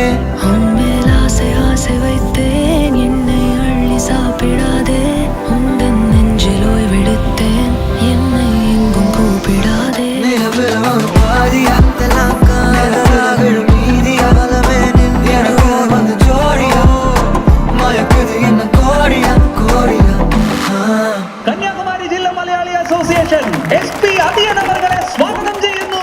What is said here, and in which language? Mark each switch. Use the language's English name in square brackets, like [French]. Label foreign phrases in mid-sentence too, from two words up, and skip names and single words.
[Tamil] உன்மேல் ஆசை ஆசை வைத்தேன் என்னை அள்ளி சாப்பிடாதே உந்தன் நெஞ்சில் ஓய்வெடுத்தேன் என்னை எங்கும் கூப்பிடாதே நிலவில் பாதியா தெல்லாம் காதலாகிடும் நீதியா பலமே நின்று வந்து ஜோடியா மயக்குது என்ன கோடியா கோடியா [Malayalam] കന്യാകുമാരി ജില്ലാ മലയാളി അസോസിയേഷൻ SP അധിയൻ അവരെ സ്വാഗതം ചെയ്യുന്നു.